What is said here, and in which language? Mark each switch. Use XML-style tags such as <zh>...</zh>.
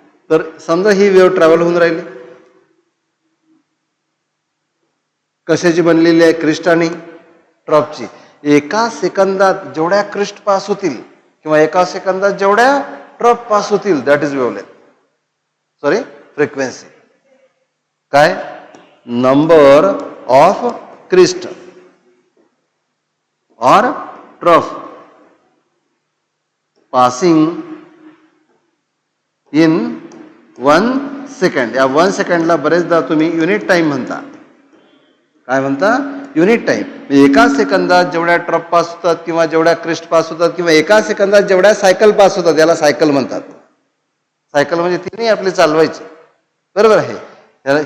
<mr>तर समजा ही wave travel होऊन राहिली. कशाची बनलेली आहे? क्रिस्ट आणि ट्रॉपची. एका सेकंदात जेवढ्या क्रिस्ट पास होतील किंवा एका सेकंदात जेवढ्या ट्रॉप पास होतील,</mr> <en>That is wavelength.</en> <mr>Sorry, frequency. काय?</mr> <en>number of crest</en> <hi>और</hi> <en>Trough passing in 1 second.</en> <mr>या 1 सेकंडला बरेचदा तुम्ही युनिट टाइम म्हणता. काय म्हणता? Unit time. एका सेकंदात जेवढ्या ट्रप पास होतात किंवा जेवढ्या क्रिस्ट पास होतात किंवा एका सेकंदात जेवढ्या सायकल पास होतात, याला सायकल म्हणतात. सायकल म्हणजे तिन्ही आपली चालवायची. बरोबर आहे.</mr>